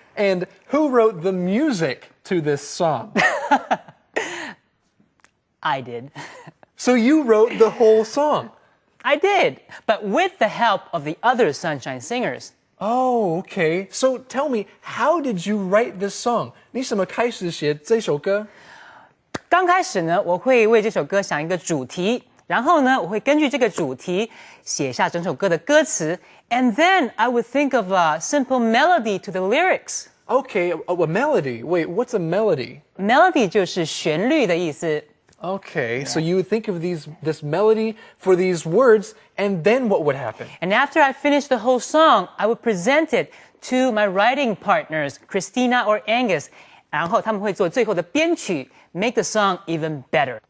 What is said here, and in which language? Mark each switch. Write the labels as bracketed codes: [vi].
[en] And who wrote the music to this song? I did. So you wrote the whole song? I did, but with the help of the other Sunshine Singers. Oh, okay. So tell me, how did you write this song? [zh] 你怎么开始写这首歌？刚开始呢，我会为这首歌想一个主题，然后呢，我会根据这个主题写下整首歌的歌词 [en] and then I would think of a simple melody to the lyrics. Okay, a melody. Wait, what's a melody? [zh] Melody 就是旋律的意思。 [en] Okay, so you would think of this melody for these words, and then what would happen? And after I finished the whole song, I would present it to my writing partners, Christina or Angus, [zh] 然后他们会做最后的编曲 [en] make the song even better.